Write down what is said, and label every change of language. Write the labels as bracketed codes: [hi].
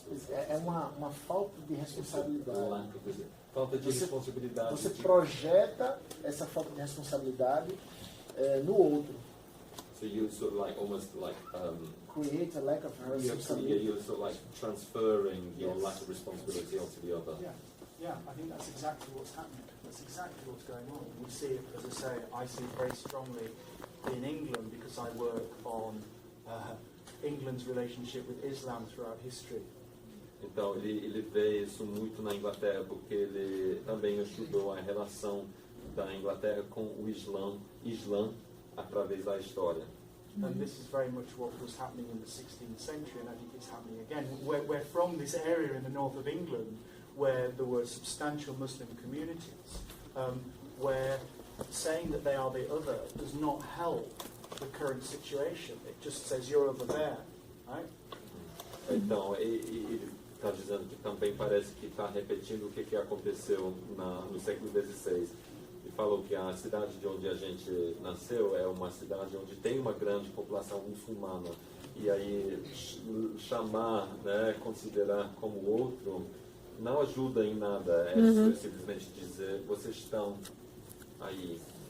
[pt] É uma falta de responsabilidade. Falta de responsabilidade. Você projeta essa falta de responsabilidade no outro. [en] So you sort of like almost like Create a lack of responsibility. you're sort of like transferring your lack of responsibility onto the other. Yeah, I think that's exactly what's happening. That's exactly what's going on. We see it, as I say, I see it very strongly in England because I work on England's relationship with Islam throughout history. [pt] Então ele vê isso muito na Inglaterra, porque ele também estudou a relação da Inglaterra com o Islã através da história. [en] And this is very much what was happening in the 16th century, and I think it's happening again. We're from this area in the north of England where there were substantial Muslim communities, where saying that they are the other does not help the current situation. It just says you're over there, right? [pt] Então, ele está dizendo que também parece que está repetindo o que aconteceu no século XVI. E falou que a cidade de onde a gente nasceu é uma cidade onde tem uma grande população muçulmana. E aí chamar, né, considerar como outro, não ajuda em nada. É simplesmente dizer, vocês estão aí.